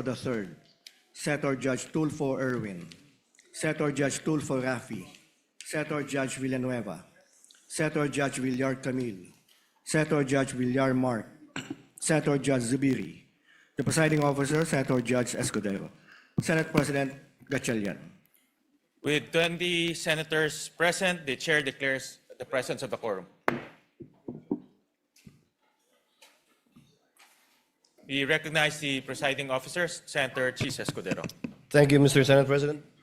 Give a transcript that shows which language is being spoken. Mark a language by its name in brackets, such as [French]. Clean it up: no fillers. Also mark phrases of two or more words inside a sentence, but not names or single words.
[English] III, Senator Judge Tulfo Erwin, Senator Judge Tulfo Rafi, Senator Judge Villanueva, Senator Judge Villar Camille, Senator Judge Villar Mark, Senator Judge Zubiri, the presiding officer, Senator Judge Escudero, Senate President Gatchalian. With 20 senators present, the chair declares the presence of a quorum. We recognize the presiding officers, Senator Chis Escudero. Thank you, Mr. Senate President.